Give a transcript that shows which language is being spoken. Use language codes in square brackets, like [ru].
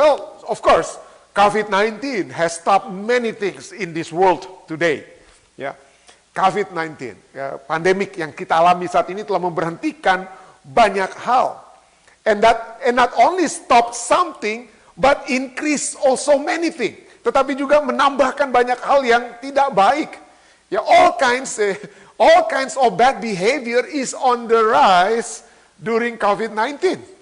[en] Well, of course, COVID-19 has stopped many things in this world today. [id] Ya, COVID-19, ya, pandemik yang kita alami saat ini telah memberhentikan banyak hal. [en] And not only stop something, but increase also many things. [id] Tetapi juga menambahkan banyak hal yang tidak baik. [en] Ya, all kinds of bad behavior is on the rise during COVID-19.